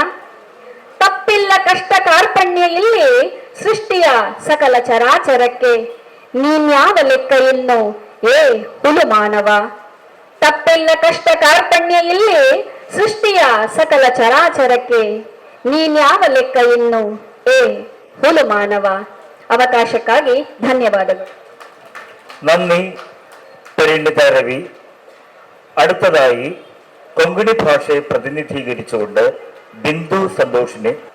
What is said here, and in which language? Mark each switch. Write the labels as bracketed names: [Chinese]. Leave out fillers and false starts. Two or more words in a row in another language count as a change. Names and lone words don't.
[Kannada] ತಪ್ಪಿಲ್ಲ ಕಷ್ಟ ಕಾರ್ಪಣ್ಯ ಇಲ್ಲಿ ಸೃಷ್ಟಿಯ ಸಕಲ ಚರಾಚರಕ್ಕೆ, ನೀನ್ಯಾವ ಲೆಕ್ಕ ಇನ್ನು ಏ ಹುಲು ಮಾನವ? ತಪ್ಪಿಲ್ಲ ಕಷ್ಟ ಕಾರ್ಪಣ್ಯ ಇಲ್ಲಿ ಸೃಷ್ಟಿಯ ಸಕಲ ಚರಾಚರಕ್ಕೆ, ನೀನ್ಯಾವ ಲೆಕ್ಕ ಇನ್ನು ಏ ಹುಲು ಮಾನವ? ಅವಕಾಶಕ್ಕಾಗಿ ಧನ್ಯವಾದಗಳು. [Malayalam] നന്ദി പരിണിത രവി. അടുത്തതായി കൊങ്കണി ഭാഷയെ പ്രതിനിധീകരിച്ചുകൊണ്ട് ബിന്ദു സന്തോഷിനെ